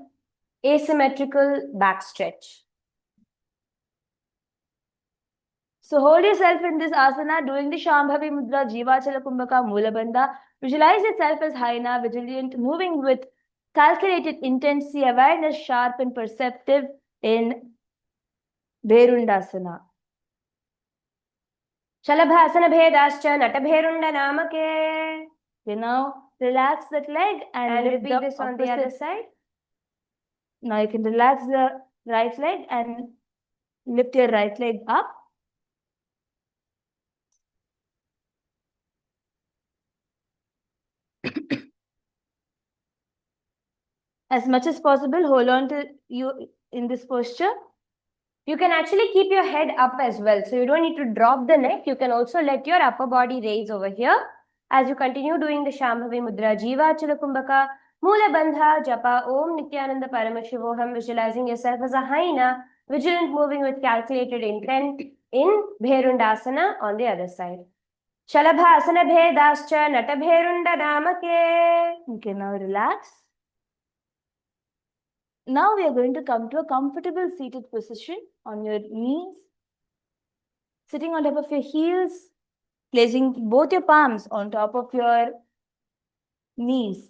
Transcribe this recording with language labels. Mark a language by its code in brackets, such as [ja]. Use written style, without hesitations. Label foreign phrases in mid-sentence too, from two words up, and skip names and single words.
[en] asymmetrical back stretch. So hold yourself in this asana, doing the Shambhavi Mudra, Jivachala Kumbhaka, Mulabandha. Visualize yourself as Haina, vigilant, moving with calculated intensity, awareness, sharp and perceptive in Bherundasana. [sa] शलभासन भेदश्च नतभेरुण्ड नामके. [en] You now relax that leg and repeat this on the other side. Now you can relax the right leg and lift your right leg up. As much as possible, hold on to you in this posture. You can actually keep your head up as well. So you don't need to drop the neck. You can also let your upper body raise over here. As you continue doing the Shambhavi Mudra, Jivachala Kumbhaka, Mula Bandha, Japa, [sa] ॐ नित्यानन्द परमशिवोऽहम्, [en] visualizing yourself as a Haina, vigilant, moving with calculated intent in Bherundasana on the other side. [sa] शलभासन भेदश्च नतभेरुण्ड नामके. [en] You can now relax. Now we are going to come to a comfortable seated position on your knees, sitting on top of your heels, placing both your palms on top of your knees.